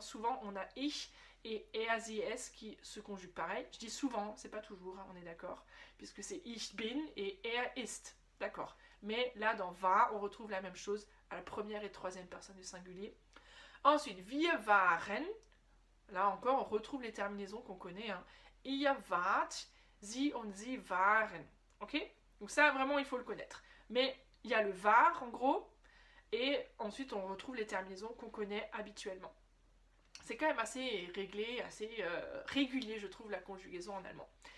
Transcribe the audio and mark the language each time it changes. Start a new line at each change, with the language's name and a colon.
French: Souvent on a ich et er, sie, es qui se conjuguent pareil. Je dis souvent, c'est pas toujours, hein, on est d'accord, puisque c'est ich bin et er ist. D'accord. Mais là, dans war, on retrouve la même chose à la première et troisième personne du singulier. Ensuite, wir waren. Là encore, on retrouve les terminaisons qu'on connaît. Hein.
German: Ihr wart, sie und sie waren.
French: Ok? Donc ça, vraiment, il faut le connaître. Mais il y a le war, en gros. Et ensuite, on retrouve les terminaisons qu'on connaît habituellement. C'est quand même assez réglé, assez régulier, je trouve, la conjugaison en allemand.